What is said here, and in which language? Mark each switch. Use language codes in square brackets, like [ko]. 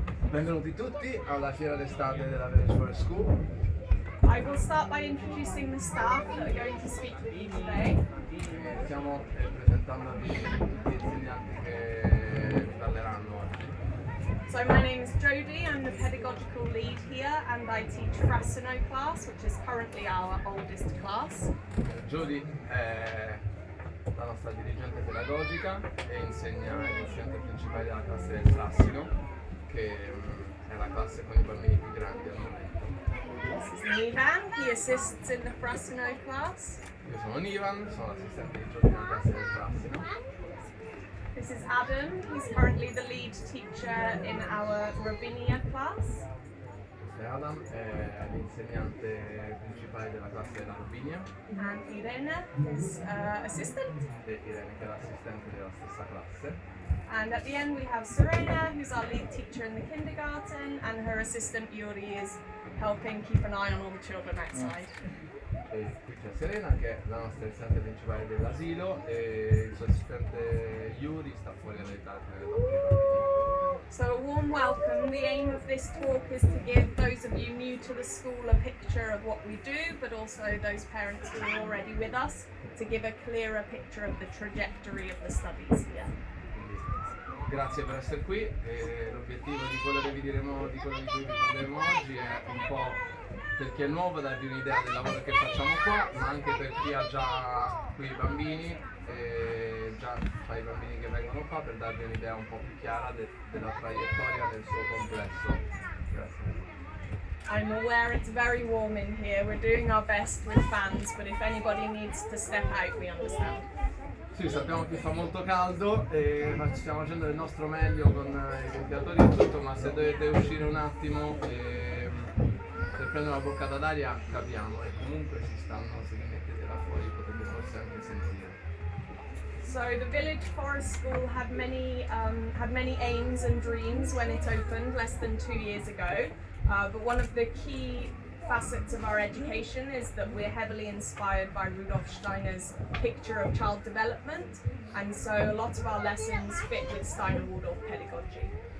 [it] Benvenuti tutti alla fiera d'estate della VFS School. [en] I will start by introducing the staff that are going to speak with you today. [it] Stiamo presentandovi tutti gli insegnanti che vi parleranno oggi. [en] So my name is Jodie, I'm the pedagogical lead here and I teach Frasino class, which is currently our oldest class. [it] Judy è la nostra dirigente pedagogica e insegna l'insegnante principale della classe del Frassino, che è la classe con i bambini più grandi al momento. [en] This is Nivan, he assists in the Frasino class. [it] Io sono Nivan, sono l'assistente di Judy nella classe del Frassino. [en] This is Adam, he's currently the lead teacher in our Rabinia class. [it] Questo è Adam, è l'insegnante principale della classe della Robinia. [en] And Irene is assistant. [it] E Irene che è l'assistente della stessa classe. [en] And at the end we have Serena, who's our lead teacher in the kindergarten, and her assistant Yuri is helping keep an eye on all the children outside. [it] E qui c'è Serena che è la nostra insegnante principale dell'asilo e il suo assistente Yuri sta fuori ad aiutare nelle bambine. [en] So a warm welcome. The aim of this talk is to give those of you new to the school a picture of what we do, but also those parents who are already with us to give a clearer picture of the trajectory of the studies here. [it] Grazie per essere qui e l'obiettivo di quello che vi diremo, di quello di cui vi parleremo oggi è un po' per chi è nuovo darvi un'idea del lavoro che facciamo qua, ma anche per chi ha già qui i bambini e già fa i bambini che vengono qua, per darvi un'idea un po' più chiara della traiettoria nel suo complesso. Grazie. [en] I'm aware it's very warm in here. We're doing our best with fans, but if anybody needs to step out, we understand. [it] Sì, sappiamo che fa molto caldo e stiamo facendo del nostro meglio con i ventilatori e tutto, ma se dovete uscire un attimo per prendere una boccata d'aria capiamo, e comunque se vi mettete là fuori potete forse anche sentire. [en] So the Village Forest School had many aims and dreams when it opened less than 2 years ago, but one of the key facets of our education is that we're heavily inspired by Rudolf Steiner's picture of child development, and so a lot of our lessons fit with Steiner-Waldorf pedagogy.